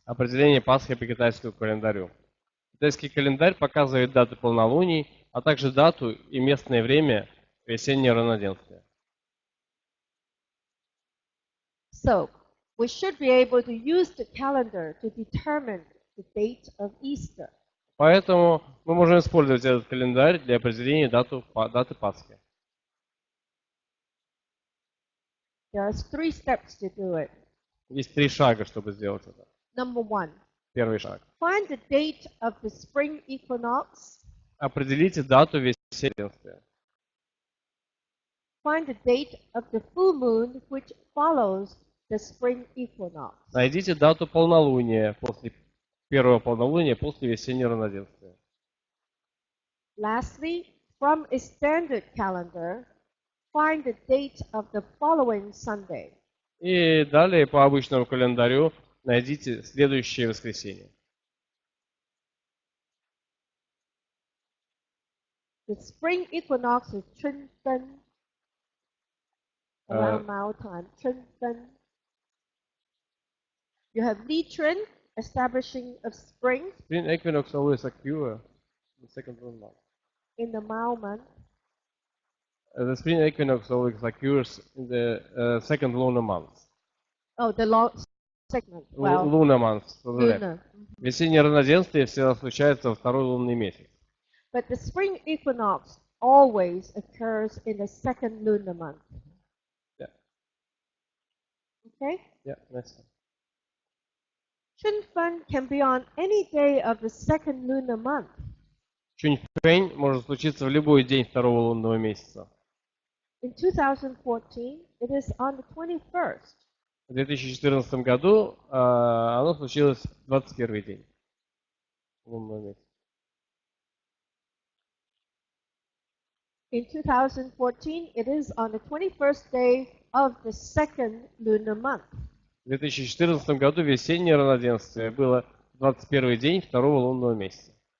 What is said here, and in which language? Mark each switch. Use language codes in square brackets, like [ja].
[ru] Определение Пасхи по китайскому календарю. Китайский календарь показывает даты полнолуний, а также дату и местное время весеннего равноденствия. [en] So, we should be able to use the calendar to determine the date of Easter. [ru] Поэтому мы можем использовать этот календарь для определения даты Пасхи. [en] There are 3 steps to do it. [ru] Есть 3 шага, чтобы сделать это. [en] Number 1. [ru] Первый шаг. [en] Find the date of the spring equinox. [ru] Определите дату весеннего равноденствия. [en] Find the date of the full moon which follows the spring equinox. [ru] Найдите дату полнолуния, первого полнолуния после весеннего равноденствия. [en] Lastly, from a standard calendar, find the date of the following Sunday. [ru] И далее по обычному календарю найдите следующее воскресенье. [en] The spring equinox is Chunfen, around Mao time. Chunfen. You have Li Chun, establishing of spring. Spring equinox always occurs in the second lunar month. In the Mao month. The spring equinox always occurs in the second lunar month. Oh, the long segment. Well, lunar month. Lunar. [ru] Весеннее равноденствие всегда случается во второй лунный месяц. [en] But the spring equinox always occurs in the second lunar month. Yeah. Okay? Yeah, nice. Chunfen can be on any day of the second lunar month. [ru] Чуньфэнь может случиться в любой день второго лунного месяца. [en] In 2014, it is on the 21st. [ru] В 2014 году оно случилось в 21 день лунного месяца. [en] In 2014, it is on the 21st day of the second lunar month. [ru] В 2014 году весеннее равноденствие было 21 день второго лунного месяца.